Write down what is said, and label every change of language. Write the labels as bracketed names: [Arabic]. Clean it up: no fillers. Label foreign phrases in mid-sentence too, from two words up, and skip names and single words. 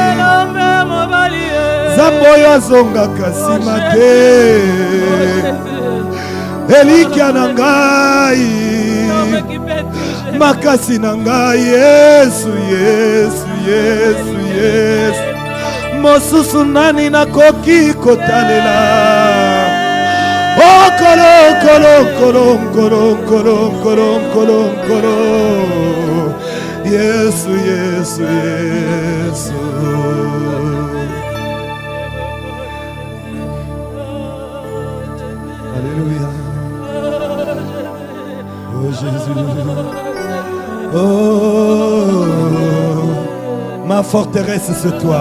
[Lingala] Nzambe oyo azongaka nsima te, elikya na ngai, makasi na ngai Yesu, Yesu, Yesu, Yesu. Mosusu nani nakoki kotalela? Oh, kolo, kolo, kolo, kolo, kolo, kolo, kolo, kolo. Yesu, Yesu, Yesu. [French] Alléluia. Oh Jésus. Oh, ma forteresse c'est toi.